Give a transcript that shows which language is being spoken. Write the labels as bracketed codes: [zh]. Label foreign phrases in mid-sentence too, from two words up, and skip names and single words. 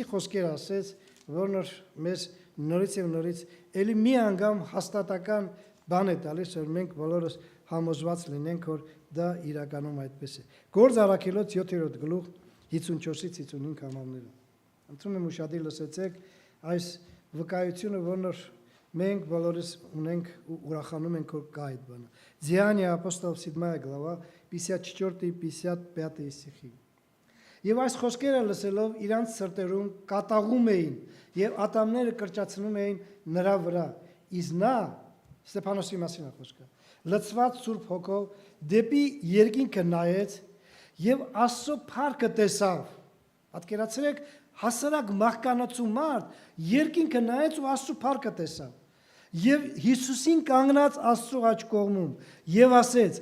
[hy] խոսքեր ասեց, որն որ մեզ նորից եւ նորից էլի մի անգամ հաստատական բան է տալիս, որ մենք բոլորս համոզված լինենք, որ դա իրականում այդպես է։ Գործ Առաքելոց 7-րդ գլուխ 54-ից 55 համարները։ Ընտրում եմ ուշադիր լսեցեք այս վկայությունը, որն մենք բոլորս ունենք ու ուրախանում ենք, որ կա այդ բանը։ [ru] Деяния апостолов 7 глава 54 и 55 стихи. [hy] Եվ այս խոսքերը լսելով իրանց սրտերում կատաղում էին եւ ատամները կրճացնում էին նրա վրա։ Իսկ նա Ստեփանոսի մասին է խոսքը։ Լցված Սուրբ Հոգով դեպի երկինքը նայեց եւ Աստծո փառքը տեսավ։ Պատկերացրեք, հասարակ մահկանացու մարդ երկինքը նայեց ու Աստծո փառքը տեսավ։ Եվ Հիսուսին կանգնած Աստծո աջ կողմում եւ ասեց.